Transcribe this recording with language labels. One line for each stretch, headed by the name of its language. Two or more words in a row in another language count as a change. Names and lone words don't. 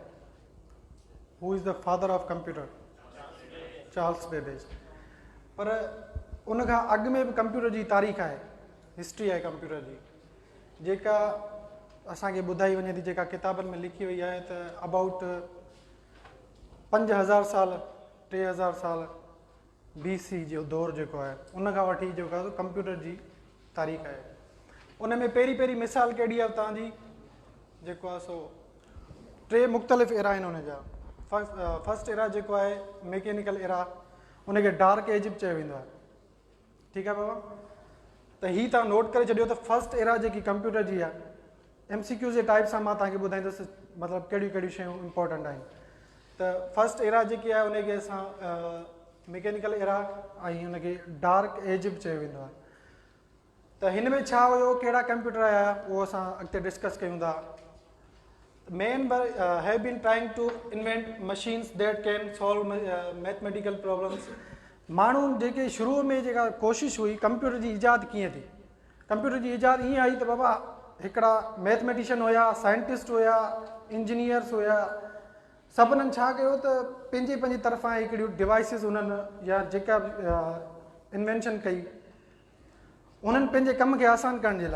English: Who is the father of computer? चार्ल्स बेबेज।
Sindhi: पर उन खां अॻु में बि कंप्यूटर जी तारीख़ आहे, हिस्ट्री आहे कंप्यूटर जी, जेका असांखे ॿुधाई वञे थी, जेका किताबनि में लिखी वई आहे त अबाउट 5000 साल 3000 साल BC जो दौरु जेको आहे उन खां वठी जेको आहे कंप्यूटर जी तारीख़ आहे। उन में पहिरीं मिसाल कहिड़ी आहे तव्हांजी, जेको आहे सो 3 मुख़्तलिफ़ एरा आहिनि उन जा।
English: first era
Sindhi: जेको आहे
English: mechanical era,
Sindhi: उनखे
English: dark age
Sindhi: चयो वेंदो आहे। ठीकु आहे बाबा? त हीअ तव्हां नोट करे छॾियो त
English: first era
Sindhi: जेकी कंप्यूटर जी आहे, MCQ जे टाइप सां मां तव्हांखे ॿुधाईंदुसि मतिलबु कहिड़ियूं कहिड़ियूं शयूं इंपॉर्टेंट आहिनि। त
English: first era
Sindhi: जेकी आहे उनखे असां
English: mechanical era
Sindhi: ऐं हुनखे
English: dark age
Sindhi: बि चयो वेंदो आहे। त हिन में छा हुयो, कहिड़ा कंप्यूटर आया, उहो असां अॻिते डिस्कस कयूं था।
English: Men have been trying to invent machines that can solve mathematical problems.
Sindhi: माण्हू जेके शुरूअ में जेका कोशिशि हुई कंप्यूटर जी ईजाद कीअं थी, कंप्यूटर जी ईजाद ईअं आई त बाबा हिकिड़ा मैथमेटिशियन हुया, साइंटिस्ट हुया, इंजीनियर्स हुया, सभिनीनि छा कयो त पंहिंजी तरफ़ां हिकिड़ियूं डिवाइसिस उन्हनि या जेका इन्वेंशन कई उन्हनि पंहिंजे कम खे आसान करण जे लाइ।